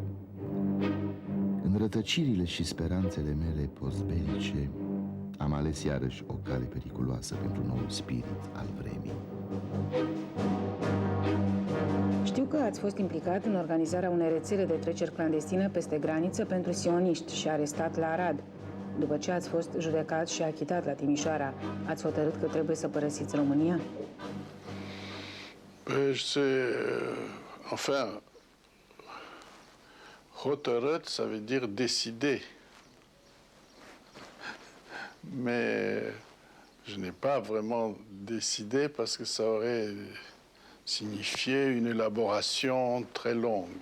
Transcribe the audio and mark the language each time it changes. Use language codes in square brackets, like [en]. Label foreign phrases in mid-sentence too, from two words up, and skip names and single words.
[ro] În rătăcirile și speranțele mele postbelice am ales iarăși o cale periculoasă pentru noul spirit al vremii. Știu că ați fost implicat în organizarea unei rețele de treceri clandestine peste graniță pentru sioniști și arestat la Arad. După ce ați fost judecat și achitat la Timișoara, ați hotărât că trebuie să părăsiți România? [fr] Enfin, hotărât, ça veut dire décider. Mais je n'ai pas vraiment décidé parce que ça aurait signifié une élaboration très longue.